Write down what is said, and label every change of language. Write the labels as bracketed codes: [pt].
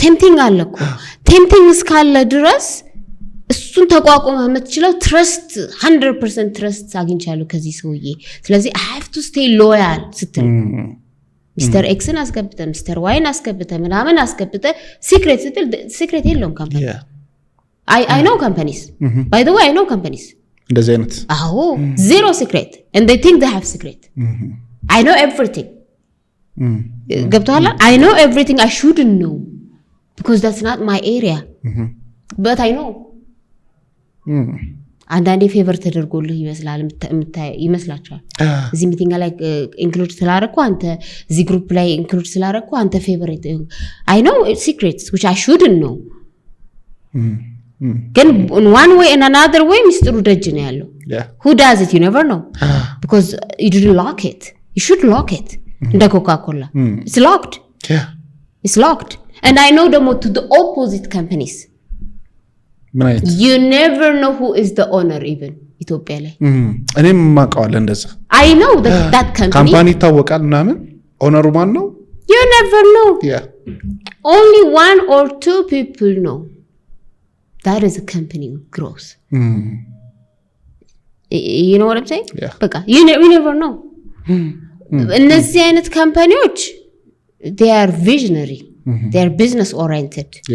[am] ቴምፕቲንግ አለ እኮ ቴምፕቲንግ እስካለ ድረስ እሱን ተቋቁመህ የምትችለው ትረስት 100% ትረስት አግኝቻለሁ ከዚህ ሰውዬ ስለዚህ [en] I have to stay loyal [am] ስትል ሚስተር ኤክስን አስገብተህ ሚስተር ዋይን አስገብተህ ምናምን አስገብተህ ሲክሬት ስትል ሲክሬት የለውም ካምፓኒ [en] I know companies by the way I know companies [am] እንደዚህ አይነት [en] አዎ zero secret and they think they have secret I know everything [am] ገብቶሃል [en] I know everything I shouldn't know because that's not my area but I know [am] አንዳንዴ ፌቨር ተደርጎልህ ይመስላችኋል እዚህ ሚቲንግ ላይ ኢንክሉድ ስላደረኩ አንተ እዚህ ግሩፕ ላይ ኢንክሉድ ስላደረኩ አንተ ፌቨሬት [en] I know secrets which I shouldn't know ግን in one way and another way [am] ሚስጥሩ ደጅ ነው ያለው [en] who does it you never know because you didn't lock it you should lock it [am] እንደ ኮካ-ኮላ [en] it's locked it's locked and I know them to the opposite companies you never know who is the owner even ኢትዮጵያ ላይ [am] እኔም ማቀዋለ እንደዛ [en] I know that [am] company ታወቃል ምናምን ኦነሩ ማን ነው [en] you never know only one or two people know that is a company grows you know what I'm saying በቃ you never know [am] እነዚህ አይነት ካምፓኒዎች [en] they are visionary they are business oriented